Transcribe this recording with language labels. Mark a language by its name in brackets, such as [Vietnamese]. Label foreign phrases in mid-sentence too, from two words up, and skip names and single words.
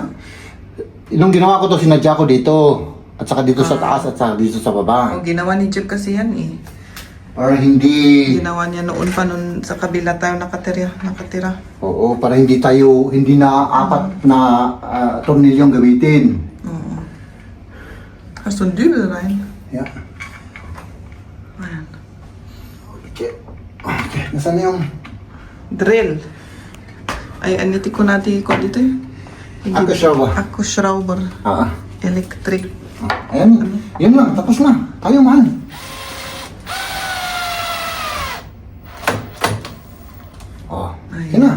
[Filipino] Nung ginawa ko to, sinadya ko dito. At saka dito sa taas at saka dito sa baba. O, ginawa ni Jeb kasi yan eh. Para hindi... Ginawa niya noon pa nun sa kabila tayo nakatira. Oo, para hindi tayo, hindi na apat na tornilyong gamitin. Oo. [German] Hast du einen Dübel rein? Yeah. [Filipino] Ayan. Okay. Okay. Nasaan na yung Drill. Ay, aniti ko natin ko dito eh. [German] Akkuschrauber? Akkuschrauber. Electric. [Filipino] Ayan. Yan lang. Tapos na. Tayo, mahal. Oh. Yan na.